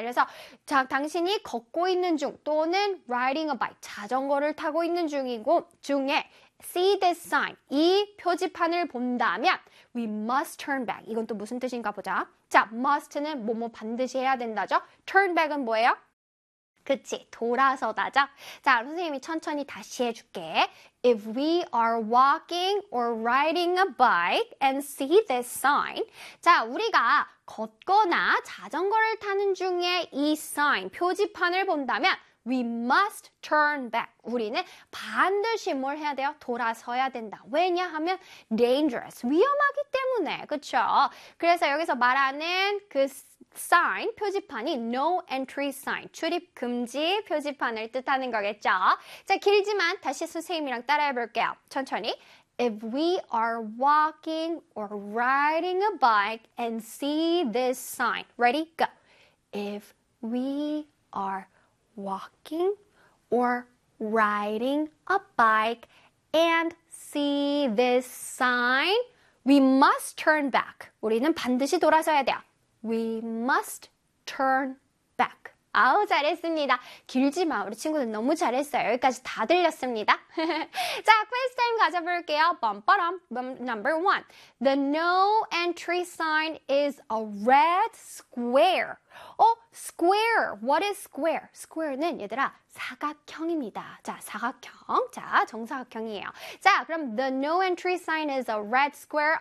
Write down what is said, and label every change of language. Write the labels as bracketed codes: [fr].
[ko] 그래서 자, 당신이 걷고 있는 중 또는 [en] riding a bike [ko] 자전거를 타고 있는 중이고 중에 [en] see this sign [ko] 이 표지판을 본다면 [en] we must turn back. [ko] 이건 또 무슨 뜻인가 보자. 자, must는 뭐뭐 반드시 해야 된다죠. [en] turn back [ko] 은 뭐예요? 그치, 돌아서다죠? 자, 선생님이 천천히 다시 해줄게. [en] If we are walking or riding a bike and see this sign. [ko] 자, 우리가 걷거나 자전거를 타는 중에 이 sign, 표지판을 본다면 [en] We must turn back. [ko] 우리는 반드시 뭘 해야 돼요? 돌아서야 된다. 왜냐하면 dangerous, 위험하기 때문에, 그쵸? 그래서 여기서 말하는 그 sign, 표지판이 [en] no entry sign, [ko] 출입 금지 표지판을 뜻하는 거겠죠? 자, 길지만 다시 선생님이랑 따라해 볼게요. 천천히. [en] If we are walking or riding a bike and see this sign. Ready? Go. If we are walking or riding a bike and see this sign, we must turn back. [ko] 우리는 반드시 돌아서야 돼요. [en] We must turn back. [ko] 아우, 잘했습니다. 길지만 우리 친구들 너무 잘했어요. 여기까지 다 들렸습니다. 자, 퀴즈 타임 가져볼게요. [en] 빰빠람. Number one. The no entry sign is a red square. square. What is square? square는 [ko] 얘들아 사각형입니다. 자, 사각형. 자, 정사각형이에요. 자, 그럼 [en] the no entry sign is a red square.